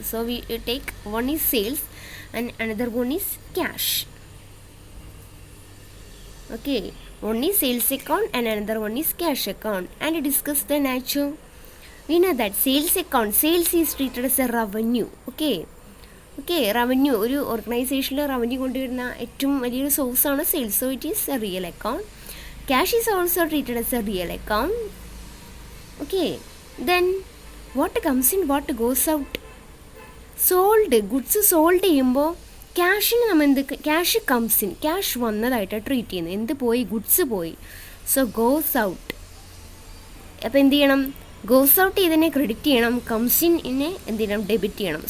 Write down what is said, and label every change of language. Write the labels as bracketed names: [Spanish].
[English] So we take one is sales and another one is cash. Okay, one is sales account and another one is cash account, and discuss the nature. We know that sales account, sales is treated as a revenue. [Malayalam] Okay, revenue, ഒരു ഓർഗനൈസേഷനിൽ revenue കൊണ്ടുവരുന്ന ഏറ്റവും വലിയൊരു സോഴ്സാണ് sales, [English] So it is a real account. Cash is also treated as a real account. Okay, then what comes in, what goes out? [Malayalam] Sold goods sold ചെയ്യുമ്പോൾ ക്യാഷിന് നമ്മൾ എന്ത്, [English] cash comes in, [Malayalam] cash വന്നതായിട്ട് treat ചെയ്യുന്നത്. എന്ത് പോയി? Goods പോയി. So goes out. അപ്പോൾ എന്ത് ചെയ്യണം? ഗോസ് ഔട്ട് ചെയ്തതിനെ ക്രെഡിറ്റ് ചെയ്യണം, കംസ് ഇനെ എന്ത് ചെയ്യണം? ഡെബിറ്റ് ചെയ്യണം.